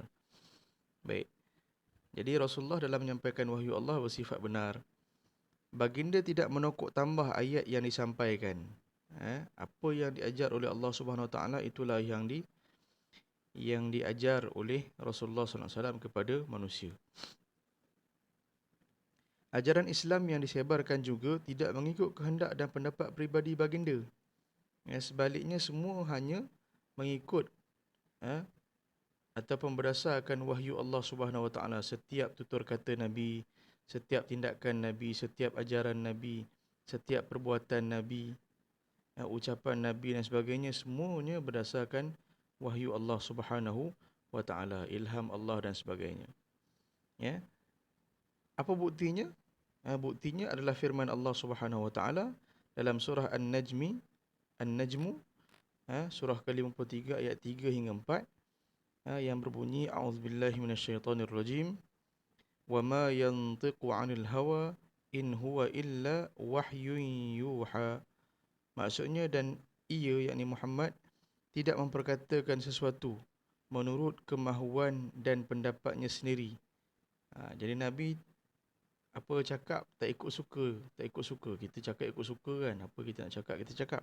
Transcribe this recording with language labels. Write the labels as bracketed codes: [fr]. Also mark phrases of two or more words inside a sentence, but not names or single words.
[ms] Baik. Jadi Rasulullah dalam menyampaikan wahyu Allah bersifat benar. Baginda tidak menokok tambah ayat yang disampaikan. Apa yang diajar oleh Allah [ar] سبحانه وتعالى [ms] itulah yang diajar oleh Rasulullah [ar] صلى الله عليه وسلم [ms] kepada manusia. Ajaran Islam yang disebarkan juga tidak mengikut kehendak dan pendapat peribadi baginda. Sebaliknya semua hanya mengikut ataupun berdasarkan wahyu Allah [ar] سبحانه وتعالى. [ms] Setiap tutur kata Nabi, setiap tindakan Nabi, setiap ajaran Nabi, setiap perbuatan Nabi, ucapan Nabi dan sebagainya, semuanya berdasarkan wahyu Allah [ar] سبحانه وتعالى, [ms] ilham Allah dan sebagainya. Apa buktinya? Buktinya adalah firman Allah [ar] سبحانه وتعالى [ms] dalam surah An-Najmu, surah ke-53 ayat 3 hingga 4, yang berbunyi [ar] أعوذ بالله من الشيطان الرجيم. وما ينطق عن الهوى إن هو إلا وحي يوحى. [ms] Maksudnya, dan ia, yakni Muhammad, tidak memperkatakan sesuatu menurut kemahuan dan pendapatnya sendiri. Jadi Nabi apa cakap tak ikut suka. Kita cakap ikut suka kan, apa kita nak cakap kita cakap.